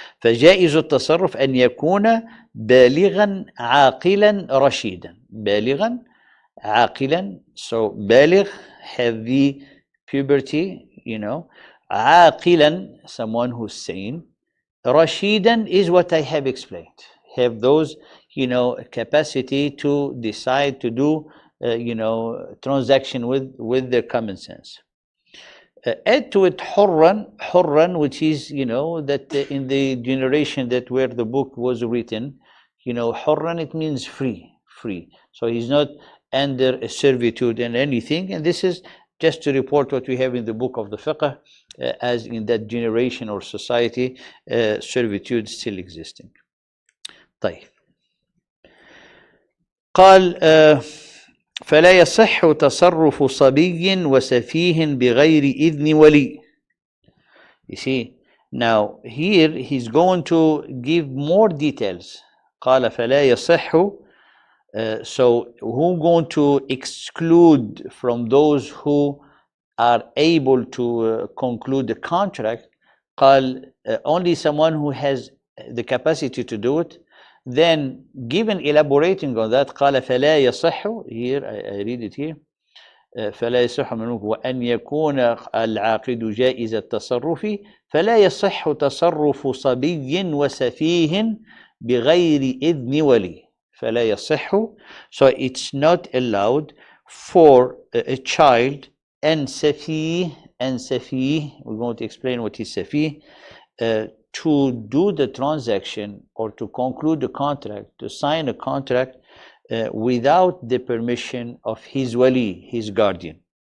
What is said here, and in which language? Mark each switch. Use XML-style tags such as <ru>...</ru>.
<ar>فجائز التصرف أن يكون بالغا عاقلا رشيدا. بالغا عاقلا,</ar> <en>so بالغ, have the puberty, عاقلا, someone who's sane. Rashidan is what I have explained, have those capacity to decide to do transaction with their common sense. Add to it hurran, which is that in the generation that where the book was written, hurran, it means free. So he's not under a servitude and anything, and this is just to report what we have in the book of the fiqh, as in that generation or society, servitude still existing.</en> <ar>طيب. قال فلا يصح تصرف صبي وسفيه بغير إذن ولي.</ar> <en>You see, now here he's going to give more details.</en> <ar>قال فلا يصح</ar> <en>So who going to exclude from those who are able to conclude the contract? قال only someone who has the capacity to do it. Then given elaborating on that</en> <ar>قال فلا يصح,</ar> <en>here I read it here,</en> <ar>فلا يصح منه وأن يكون العاقد جائز التصرف فلا يصح تصرف صبي وسفيه بغير إذن ولي. فلا يصح,</ar> <en>so it's not allowed for a child and سفيه, we're going to explain what is سفيه, to do the transaction or to conclude the contract, to sign a contract without the permission of his wali, his guardian.</en>